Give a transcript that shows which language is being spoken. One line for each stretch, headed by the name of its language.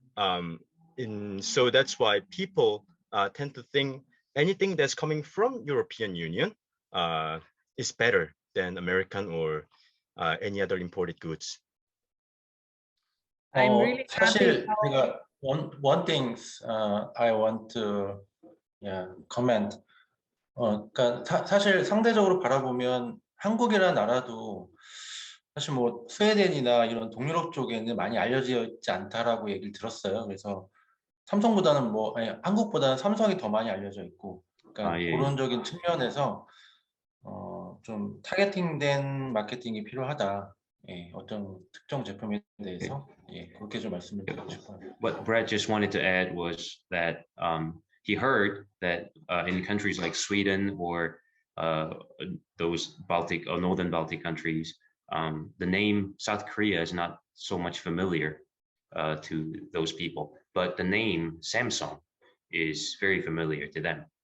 English: So that's why people tend to think anything that's coming from European Union is better than American or any other imported goods. I'm really happy
Korean: 사실
English: how
Korean: 제가
English: one thing I want to comment.
Korean: 그러니까 사실 상대적으로 바라보면 한국이라는 나라도 사실 뭐 스웨덴이나 이런 동유럽 쪽에는 많이 알려져 있지 않다라고 얘기를 들었어요. 그래서 삼성보다는 한국보다는 삼성이 더 많이 알려져 있고, 그러니까 예. 그런적인 측면에서 좀 타겟팅된 마케팅이 필요하다. 예, 어떤 특정 제품에 대해서 그렇게 좀 말씀을 드리고 싶어요.
English: What Brett just wanted to add was that he heard that in countries like Sweden or those Baltic or Northern Baltic countries, the name South Korea is not so much familiar to those people, but the name Samsung is very familiar to them.